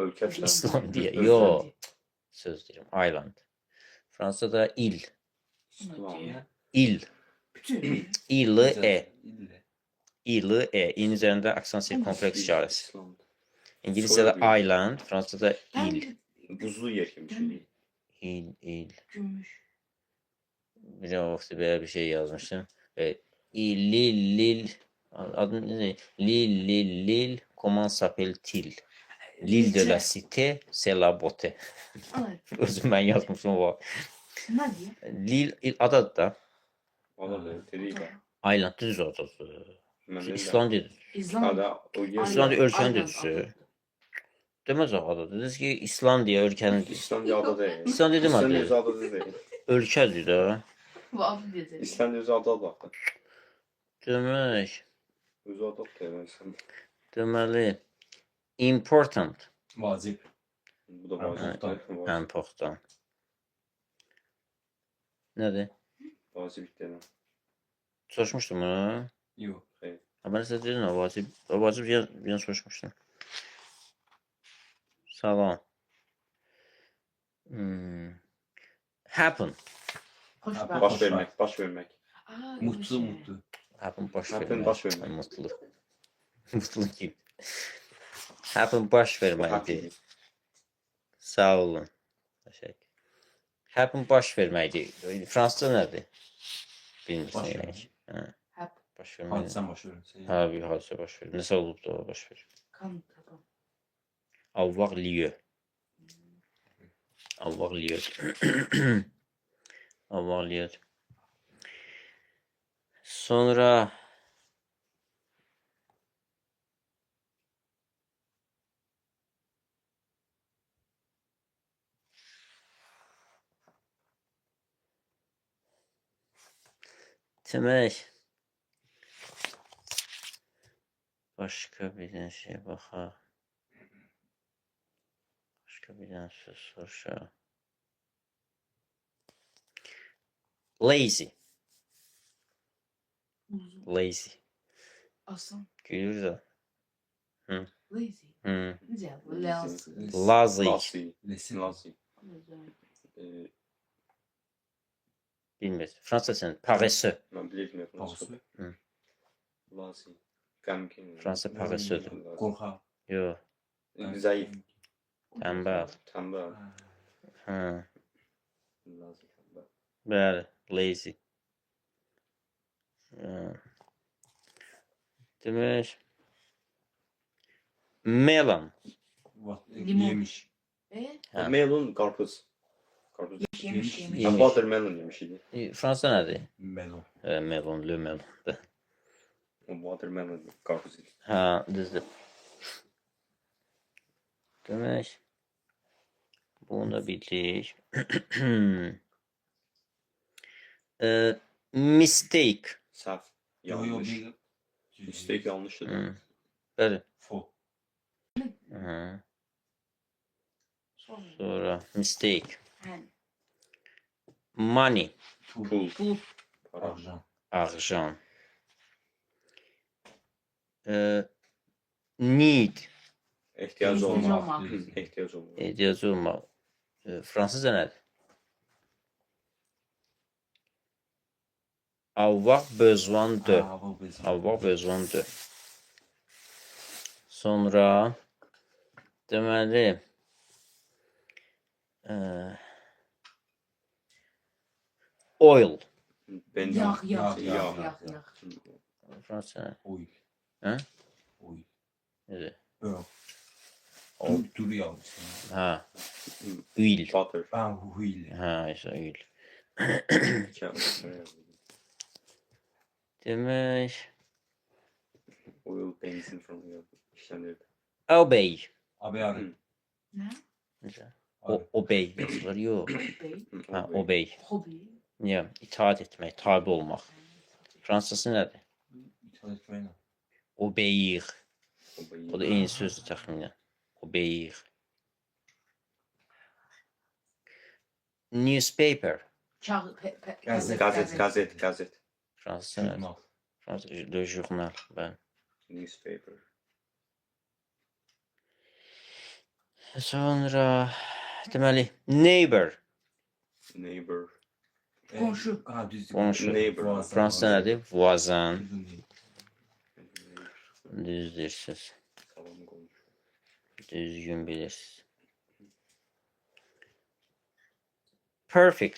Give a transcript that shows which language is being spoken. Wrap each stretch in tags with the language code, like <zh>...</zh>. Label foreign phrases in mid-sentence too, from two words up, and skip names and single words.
<az>Ölkə falan. İslandiya. Ölkə. Yo. Söz deyirəm. Island. Fransada il. İslam. Il. Bütün. İl-e. İlle. İl-e. İ'nin üzərində aksan sirkompleks işarəsi. İslam. İngiliscədə Soyadı. island, Fransızcada il.</az> <tr>Ben Buzlu yer gibi bir şey. İl. gümüş.</tr> <az>Bir vaxt belə bir şey yazmışdım.</az> <tr>Lil. Adı ne? Lil.</tr> <fr>Comment s'appelle-t-il? L'île de la cité, c'est la beauté.</fr> <az>Ana. Özüm mən yazmışım o.</az> <tr>Ne diyor?</tr> <az>Lil adadır da.</az> <tr>Valla da değil de.</tr> <az>Island düz adadır.</az> <tr>Ben de-</tr> <az>İslandiyadır. İzlandiya. Ada o yer. İslandiya ölkənin</az> <tr>Aynen,</tr> <az>düzüsü.</az> <tr>aynen.</tr> <az>Deməz o adadır. Dediniz ki, İslandiya ölkənin düzüsü.</az> <tr>İslandiya ada değil. İslandiya İslandiya özü</tr> <az>demədi.</az> <tr>ada değil.</tr> <az>Ölkədir də. Bu adı dedi. İslandiya özü ada da. Demək, Özü ada da. deməli, important. Vacip. Bu da Ha, vacip. important. Nədir?</az> <tr>Vacip denen.</tr> <az>Soruşmuşdum bunu.</az> <tr>Yok. Ha, ben size dedim o vacib. O vacib bir an soruşmuştum.</tr> <az>Salam. Happen. Hoşbağ.</az> <tr>Baş vermek. Baş vermek. Mutlu mutlu.</tr> <az>Happen baş Happen vermək. baş vermək. Mutlu. Mutlu kim? Happen baş verməkdir. Happy. Sağ olun. Təşəkkür. Happen baş verməkdir. Fransızca nədir? Bilmirsən Baş yəni. vermək. Hə, Hep baş vermək. Hadisən baş verirsə. Hə, bir hadisə baş verir. Nəsə olub da o baş verir. kan taban.</az> <fr>Avoir lieu. Avoir lieu. Avoir lieu.</fr> <az>Sonra demək başqa bir dənə şey baxaq. Başqa bir dənə söz soruşaq. Lazy. Uzun. Lazy. Aslan. Gülür də. Lazy. Hı.</az> <tr>Güzel. Lazy.</tr> <az>Lazy. Lassi. Lesin. Lassi. Bilmirəm. Fransızca paresseux.</az> <tr>Ben bilmiyorum nasıl. Pausu.</tr> <az>Hı. Lassi. Gamkin. Fransa paresseux. Korkaq. Yox. Zayıf. Tənbəl.</az> <tr>Tembel.</tr> <az>Hə.</az> <tr>Lassi tembel.</tr> <az>Bəli, lazy. Demək melon. Limon. Yemiş. Ha. Melon karpuz. Karpuz. Yemiş. Yemiş.</az> <tr>Ben watermelon yemişiydi.</tr> <az>Fransızca nədir? Melon.</az> <fr>Melon, le melon.</fr> <az>O watermelon karpuz. Hə, düzdür. Demək bunu da bildik. Mistake. Saf. Yo yo Yanlış. bir.</az> <tr>Mistake yanlıştı.</tr> <az>Hı. Bəli. Fo. Hı. Sonra mistake. Hen. Money. Pul. Pul. Para. Arjan. Argent. Need.</az> <tr>İhtiyacı İhtiyacı olmak. olmak. İhtiyacı olmak.</tr> <az>Ehtiyacı olmaq. Fransızca nədir?</az> <fr>Avoir besoin de. Hava bezir. Avoir besoin de.</fr> <az>Sonra deməli oil. Benzin. Yağ, yağ, Yağ, yağ, yağ, yağ, yağ. yağ. Fransızca nə? Oy. Hə? Oy. Nədir? Böl. Oy. Dur yalnız. Hə. Oil. Butter.</az> <tr>Ben huyla.</tr> <az>Hə, isə oil.</az> <tr>Kağıt.</tr> <az>Demək Oil,</az> <tr>benzin falan işlenirdi.</tr> <az>obey. Abi arı.</az> <tr>Ne?</tr> <az>Necə? Abi. Obey yazılır. Yox. Bey. Hə, obey. Hobi. Niyə? İtaat etmək, tabe olmaq. Fransızcası nədir?</az> <tr>İthal etmeyin.</tr> <az>Obeyir. O da eyni sözdür təxminən. Obeyir. Newspaper.</az> <tr>Kağıt.</tr> <az>Gazet, Gazet. Fransızca nədir? Jurnal. Fransızca</az> <fr>le journal.</fr> <az>Bəli. Newspaper. Sonra deməli neighbor. Neighbor. Komşu. Ha düz. Komşu. Neighbor. Fransızca nədir? Voisin.</az> <tr>Uzun değil.</tr> <az>Düz deyirsiniz. Salam komşu. Düzgün bilirsiniz. Perfect.</az>